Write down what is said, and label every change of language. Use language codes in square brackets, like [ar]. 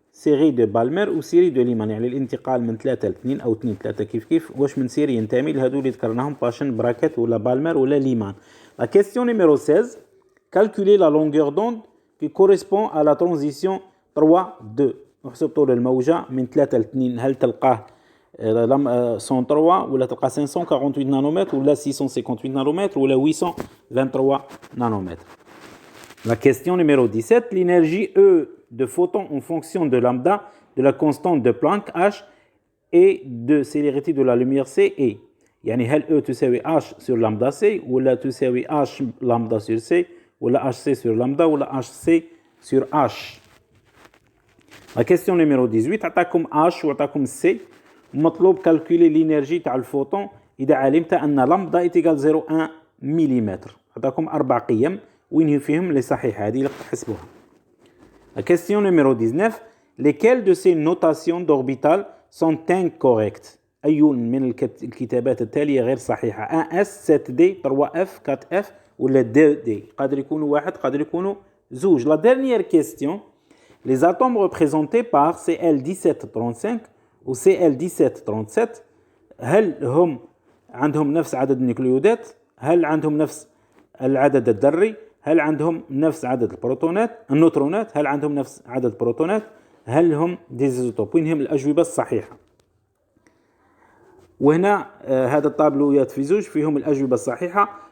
[fr] série de Balmer ou série de Lyman. [ar] يعني الانتقال من 3 ل 2 أو 2 3 كيف واش من سيري ينتمي لهذو اللي ذكرناهم باشن براكيت ولا بالمر ولا ليمان. [fr] La question numéro 16. Calculer la longueur d'onde qui correspond à la transition 3,2. [ar] نحسب طول الموجة من 3 ل 2. هل تلقاه 103 ولا تلقاه 548 نانومتر ولا 658 نانومتر ولا 823 نانومتر. [fr] La question numéro 17. L'énergie E de photons en fonction de lambda de la constante de Planck H et de célérité de la lumière C est. [ar] يعني هل E تساوي H sur lambda C ولا تساوي H lambda sur C ولا HC sur lambda ولا HC sur H. [fr] La question numéro 18. [ar] عطاكم H وعطاكم C ومطلوب كالكولي l'énergie تاع الفوتون إذا علمت أن لامدا إتيكال 0.1 ملم. عطاكم 4 قيم وين فيهم اللي صحيحة هذه اللي تحسبوها. [fr] La question numéro 19. Lesquelles de ces notations d'orbitales sont incorrectes? [ar] أي من الكتابات التالية غير صحيحة؟ 1S 7D 3F 4F ولا 2D؟ قادر يكونوا واحد قادر يكونوا زوج. [fr] La dernière question. Les atomes représentés par [ar] Cl1735 و Cl1737 هل هم عندهم نفس عدد النيوكليودات؟ هل عندهم نفس العدد الذري؟ هل عندهم نفس عدد النيوترونات؟ هل عندهم نفس عدد البروتونات؟ هل هم ديزيزوتوب؟ وين هم الأجوبة الصحيحة؟ وهنا هذا الطابلويات في زوج فيهم الأجوبة الصحيحة.